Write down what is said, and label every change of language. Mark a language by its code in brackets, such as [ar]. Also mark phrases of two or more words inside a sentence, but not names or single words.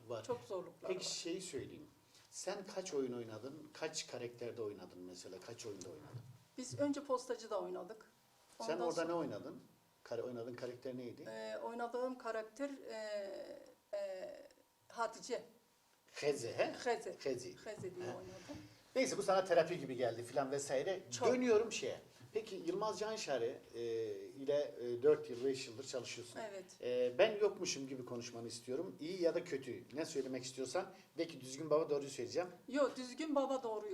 [tr] Çok zorlukları Peki var. şeyi söyleyeyim. Sen kaç oyun oynadın? Kaç karakterde oynadın mesela? Kaç oyunda oynadın? Biz önce postacıda oynadık. Sen Ondan orada ne sonra- oynadın? Oynadığın karakter neydi? Oynadığım karakter Hatice. Heze, he? Heze. Hezi. Heze diye He. oynadım. Neyse bu sana terapi gibi geldi filan vesaire. Çok. Dönüyorum şeye. Peki Yılmaz Canşare ile 4 yıl, 5 yıldır çalışıyorsun. Evet. Ben yokmuşum gibi konuşmanı istiyorum. İyi ya da kötü. Ne söylemek istiyorsan. De ki düzgün baba doğruyu söyleyeceğim. Yo, düzgün baba doğruyu